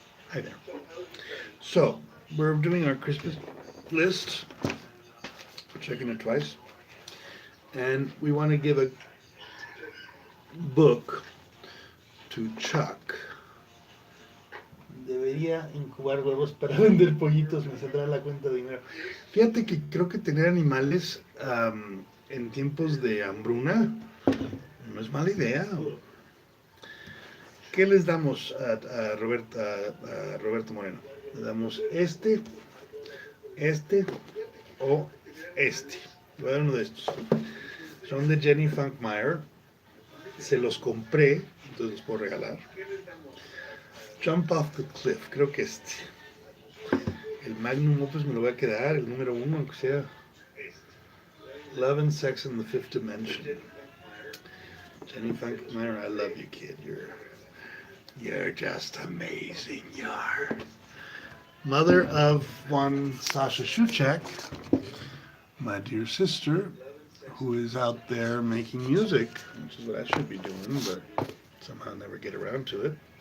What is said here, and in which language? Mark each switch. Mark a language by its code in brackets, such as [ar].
[en] Hi there. So we're doing our Christmas list. We're checking it twice, and we want to give a book to Chuck. [es] Debería incubar huevos para vender pollitos, me saldrá la cuenta de dinero. Fíjate que creo que tener animales en tiempos de hambruna no es mala idea. ¿Qué les damos a Roberto Moreno? Le damos este o este. Voy a dar uno de estos. Son de Jenny Funkmeyer. Se los compré, entonces los puedo regalar. Jump Off the Cliff, creo que este. El Magnum Opus me lo voy a quedar, el número 1, aunque sea. [en] Love and Sex in the Fifth Dimension. Jenny Funkmeyer, I love you, kid. You're just amazing. You're mother of one Sasha Shuchek, my dear sister, who is out there making music, which is what I should be doing, but somehow never get around to it.